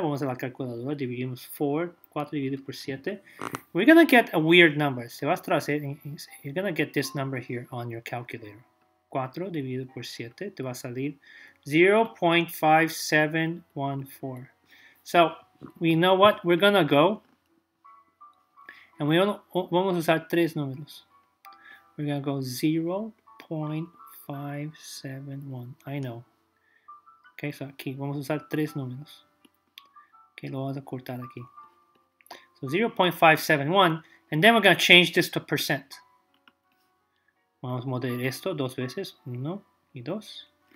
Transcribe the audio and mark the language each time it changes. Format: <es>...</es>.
<es>Vamos a la calculadora, dividimos 4 dividido por 7.</es> <en>We're going to get a weird number.</en> <es>Se va a traer,</es> <en>you're going to get this number here on your calculator.</en> <es>4 dividido por 7 te va a salir 0.5714.</es> <en>So we know what we're gonna go, and</en> <es>vamos a usar tres números.</es> <en>We're gonna go 0.571. I know.</en> <es>Okay, so aquí vamos a usar tres números. Okay, lo vamos a cortar aquí.</es> <en>So 0.571, and then we're gonna change this to percent.</en> <es>Vamos a mover esto dos veces, 1 y 2.</es>